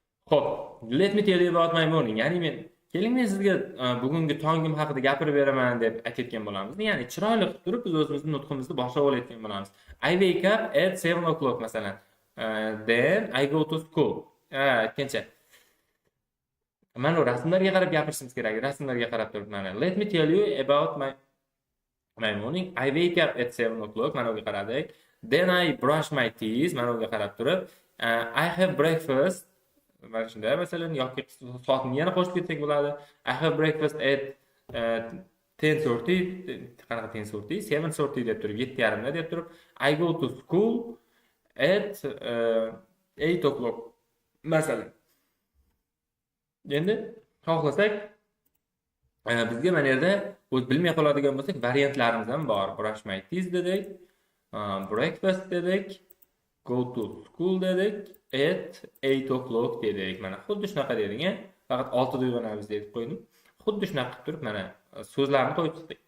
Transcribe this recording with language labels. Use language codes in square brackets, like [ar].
[en] Xo'p, let me tell you about my morning. [uz] Ya'ni keling men sizga bugungi tongim haqida gapirib beraman deb aytayotgan bo'lamiz. Ya'ni chiroyli qilib turib biz o'zimizning nutqimizni boshlab olayotgan bo'lamiz. [en] I wake up at 7 o'clock masalan. Then I go to school. Aytgancha. [uz] Mana rasmlarga qarab gapirishimiz kerak. Rasmlarga qarab turib mana [en] let me tell you about my morning. I wake up at 7 o'clock. [uz] Mana unga qaradik. [en] Then I brush my teeth. [uz] Mana unga qarab turib. [en] I have breakfast. [uz] Mana shunday masalan yoki soatni yana qo'shib ketsak bo'ladi. [en] I have breakfast at 10:30. [uz] Qanaqa 10:30? 7:30 deb turib, 7:30 deb turib. [en] I go to school at 8 o'clock. Masalan. [uz] Endi xohlasak bizga mana yerda o'z bilmay qoladigan bo'lsak variantlarimiz ham bor. Brush my teeth dedik, breakfast dedik, go to school dedik, at 8 o'clock dedik. Mana xuddi shunaqa dedik, faqat 6 da uyg'onamiz deb qo'ydim. Xuddi shunaqa qilib turib mana so'zlarni qo'yib chiqdi.